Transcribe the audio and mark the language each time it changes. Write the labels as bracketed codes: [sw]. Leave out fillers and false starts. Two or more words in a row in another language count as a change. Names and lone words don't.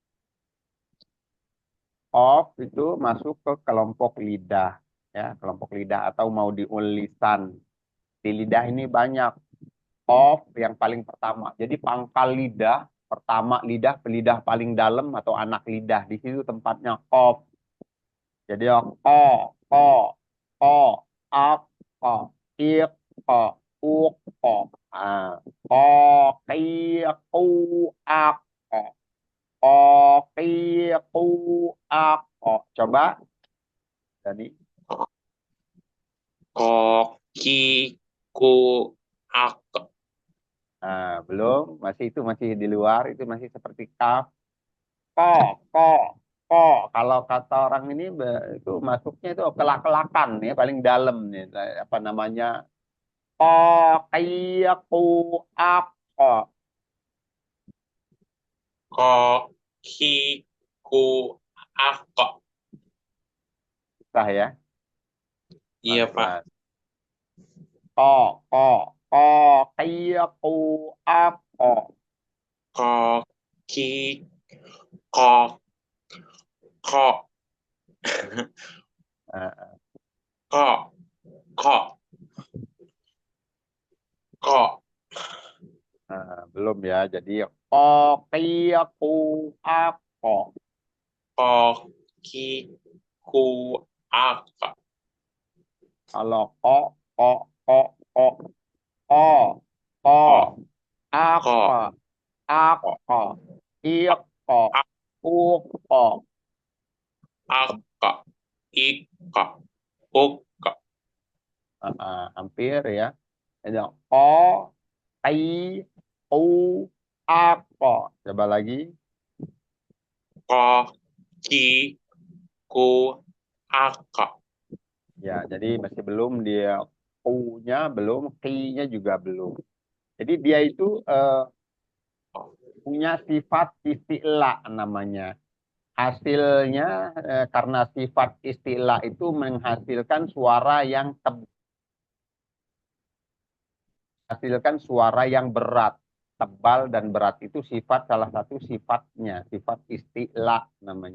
[id] Kof itu masuk ke kelompok lidah. Ya, kelompok lidah atau mau diulisan. Di lidah ini banyak. Kof yang paling pertama. Jadi pangkal lidah, pertama lidah, lidah paling dalam atau anak lidah. Di situ tempatnya kof. Jadi ya ko, ko, ak, ko, ik, ko, uk, ko. Ah, ko, ki, ku, ak, ko. Ko, ki, ku, ak, ko. Coba. Jadi, Koki, ku, ak. belum. Masih di luar. Itu masih seperti kaf. Ko, ko, ko. Kalau kata orang ini itu masuknya itu kelak-kelakan ya paling dalam nih. Apa namanya? Ko, ki, ku, ak, ko. Koki, ku, ak. Susah ya, Iya, Pak. pelan-pelan. Ko, ko, ko, ki, ku, ak, ko. Koki, kok, kok, Eh, kok, kok, kok. belum ya. Jadi ko, ki, ku, ak, ko. Koki, ku, ak. Kalau ko, ko, ko, ko, ko, ko, Kok, ak, kok, ko, ak, kok, ko, ik, ko, ak, uk, ko. ak, ik, uk. Hampir ya. Jadi ko, ki, ku, ak, ko. Coba lagi. Koki, ku, ak. Ya, jadi masih belum dia U-nya belum, Ki-nya juga belum. Jadi dia itu punya sifat isti'la namanya. Hasilnya karena sifat isti'la itu menghasilkan suara yang hasilkan suara yang berat, tebal dan berat itu sifat salah satu sifatnya, sifat isti'la namanya.